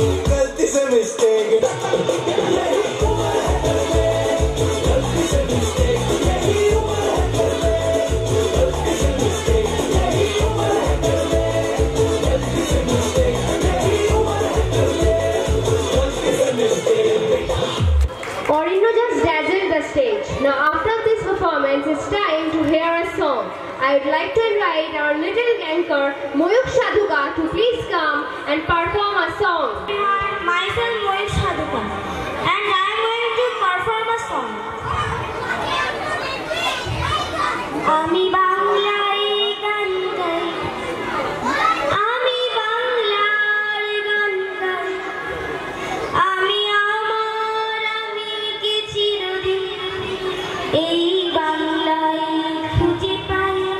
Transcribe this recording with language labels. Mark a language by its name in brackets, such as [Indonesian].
[Hindi] गलती से मिस्टेक, यही उम्र है कर ले गलती से मिस्टेक, यही उम्र है कर ले गलती से मिस्टेक, यही उम्र है कर ले गलती से मिस्टेक, यही उम्र है कर ले गलती से mistake. [English] Orino just dazzled the stage. Now after this performance, it's time to hear a song. I would like to invite our little anchor, Moyuk Shaduka, to please come and perform a song. Myself Moyuk Shaduka, and I am going to perform a song. [Bangla] আমি বাংলায় গান গাই, আমি বাংলার গান গাই, আমি আমার আমিকে চিরদিন এই বাংলায় খুঁজে পাই।